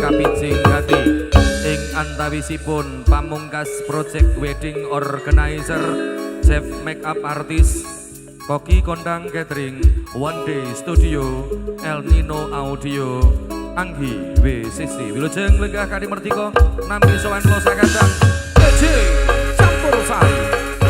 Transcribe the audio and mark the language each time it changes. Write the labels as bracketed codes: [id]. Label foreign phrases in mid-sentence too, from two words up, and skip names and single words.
[jv] kapijing gati ing antawisipun pamungkas [en] project wedding organizer chef makeup artist [jv] Koki Kondang Catering One Day Studio El Nino Audio Anggi W60 wilujeng lenggah kanthi mertika nampi sowan kula sakadang DJ Campur Sari.